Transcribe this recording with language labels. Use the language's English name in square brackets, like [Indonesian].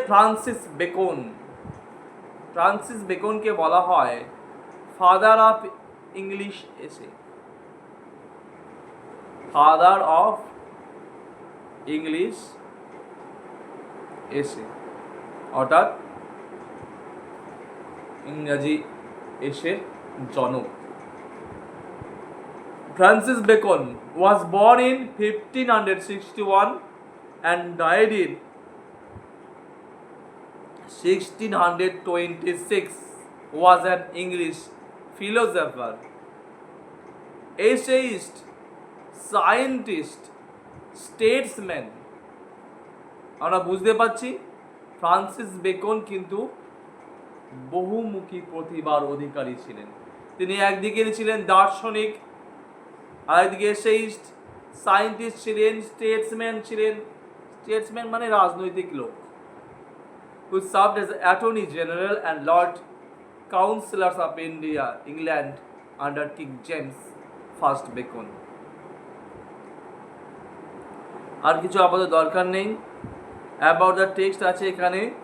[Bangla] Francis Bacon. Francis বেকনকে বলা হয় [English] father of English essay, [Bangla] ফাদার অফ ইংলিশ এসে, অর্থাৎ ইংরাজি এসের জনক। [English] Francis Bacon was born in 1561 and died in 1626. Was an English philosopher, essayist, scientist, statesman. [Bangla] আমরা বুঝতে পারছি ফ্রান্সিস বেকন কিন্তু বহুমুখী প্রতিভার অধিকারী ছিলেন। তিনি একদিকে ছিলেন দার্শনিক, আরেকদিকে এসেইস্ট, সায়েন্টিস্ট ছিলেন, স্টেটসম্যান ছিলেন। স্টেটসম্যান মানে রাজনৈতিক লোক। [English] who served as Attorney General and Lord Councillors of India, England under King James I Bacon. [Bangla] আর কিছু আপাতত দরকার নেই। অ্যাবাউট দ্য টেক্সট আছে এখানে।